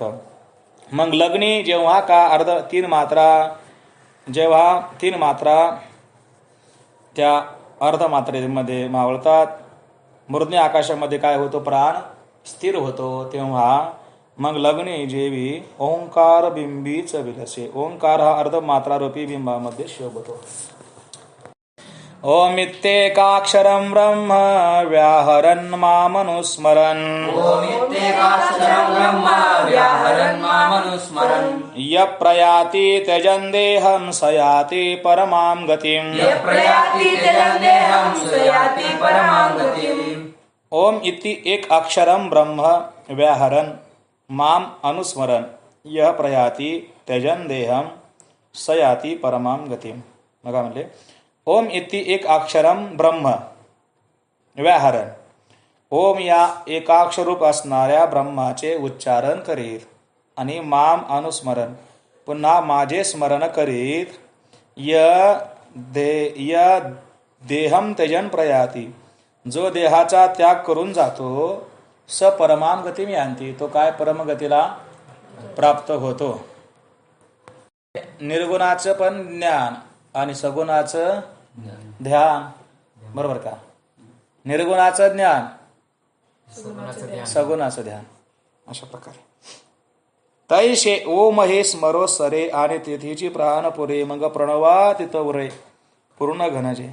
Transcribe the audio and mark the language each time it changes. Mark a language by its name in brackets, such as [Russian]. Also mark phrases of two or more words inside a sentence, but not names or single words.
[Marathi] मग लग्नी जेव्हा का 3 मात्रा त्या अर्धमात्रेमध्ये मावळतात, मृज्ञ आकाशामध्ये काय होतो? प्राण स्थिर होतो. तेव्हा मग लग्नी जेवी ओंकार बिंबीच विलसे, ओंकार हा अर्धमात्रारूपी बिंबामध्ये शोभतो. [Sanskrit] ओमित्येकाक्षरं ब्रह्म व्याहरन् मामनुस्मरन्, ओमित्येकाक्षरं ब्रह्म व्याहरन् मामनुस्मरन्, यप्रयाति त्यजन् देहं स याति परमां गतिम्, यप्रयाति त्यजन् देहं स याति परमां गतिम्. ओम इति एक अक्षरं ब्रह्म व्याहरन् माम अनुस्मरन् यह प्रयाति त्यजन देहम सयाति परमाम गतिम. [Marathi] बघा म्हणले [Sanskrit] ओम इति एक अक्षरम ब्रह्म व्याहरण, [Marathi] ओम या एकाक्षरूप असणाऱ्या ब्रह्माचे उच्चारण करीत आणि [Sanskrit] माम अनुस्मरण [Marathi] पुन्हा माझे स्मरण करीत, [Sanskrit] य देहम त्यजन प्रयाती [Marathi] जो देहाचा त्याग करून जातो, [Sanskrit] स परमाम गतिम यांती [Marathi] तो काय परमगतीला प्राप्त होतो. निर्गुणाचं पण ज्ञान आणि सगुणाचं ध्यान, बरोबर का? निर्गुणाचं ज्ञान, सगुणाचं ध्यान, अशा प्रकारे तैशे ओम हे स्मरो सरे आणि तिथीची प्राण पुरे मग प्रणवा तिथं उरे पूर्ण घनजे.